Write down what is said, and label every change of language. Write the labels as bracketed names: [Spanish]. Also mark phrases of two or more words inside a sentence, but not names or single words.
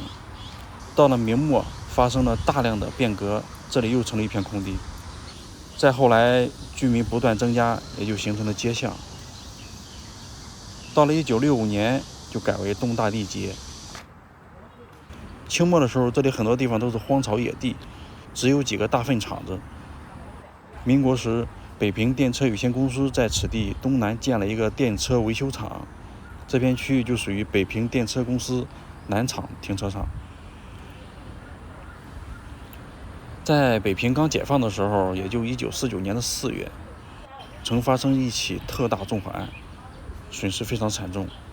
[Chinese] 到了明末，發生了大量的變革，這裡又成了一片空地。再後來，居民不断增加，也就形成了街巷。到了1965年，就改為東大地街。清末的时候，这里很多地方都是荒草野地，只有幾個大糞場子。民國時，北平電車有限公司在此地東南建了一個電車維修廠，這片區域就屬於北平電車公司南廠停車場。在北平剛解放的時候，也就1949年的4月，曾發生一起特大縱火案，損失非常慘重。